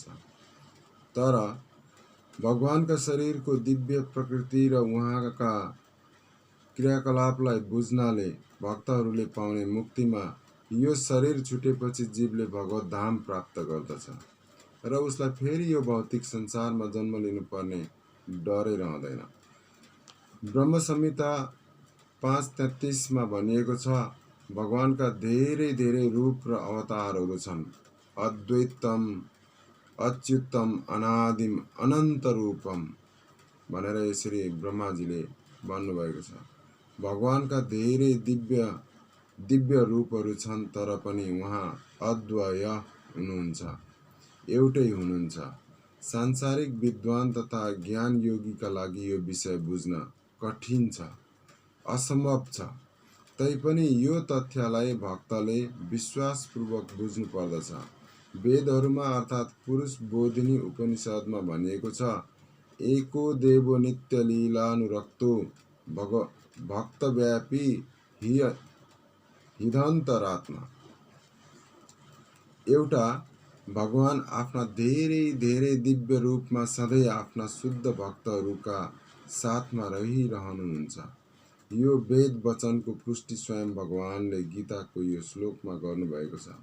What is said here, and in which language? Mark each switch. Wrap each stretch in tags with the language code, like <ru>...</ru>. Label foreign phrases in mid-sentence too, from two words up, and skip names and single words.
<ne>तर भगवानका शरीरको दिव्य प्रकृति र उहाँका क्रियाकलापलाई बुझ्नाले भक्तहरूले पाउने मुक्तिमा यो शरीर छुटेपछि जीवले भगवत धाम प्राप्त गर्दछ र उसलाई फेरि यो भौतिक संसारमा जन्म लिनुपर्ने डरै रहँदैन। ब्रह्म संहिता 5:33 मा भनिएको छ, भगवानका धेरै धेरै रूप र अवतारहरू छन्।</ne> <sa>अद्वैतम, अच्युतम, अनादिम, अनन्त रूपम।</sa> <ne>भनेर यसरी ब्रह्माजीले भन्नुभएको छ। भगवानका धेरै दिव्य रूपहरू छन्, तर पनि उहाँ अद्वय हुनुहुन्छ, एउटै हुनुहुन्छ। सांसारिक विद्वान तथा ज्ञान योगीका लागि यो विषय बुझ्न कठिन छ, असम्भव छ। तैपनि यो तथ्यलाई भक्तले विश्वासपूर्वक बुझ्नु पर्दछ। वेदहरूमा अर्थात् पुरुष बोधिनी उपनिषदमा भनिएको छ,</ne> <sa>एको देवो नित्य लीलानुरक्तो भक्तव्यापी हिदन्तरात्मा।</sa> <ne>एउटा भगवान आफ्ना धेरै दिव्य रूपमा सधैँ आफ्ना शुद्ध भक्तहरूका साथमा रहिरहनुहुन्छ। यो वेद वचनको पुष्टि स्वयं भगवानले गीताको यो श्लोकमा गर्नुभएको छ।</ne>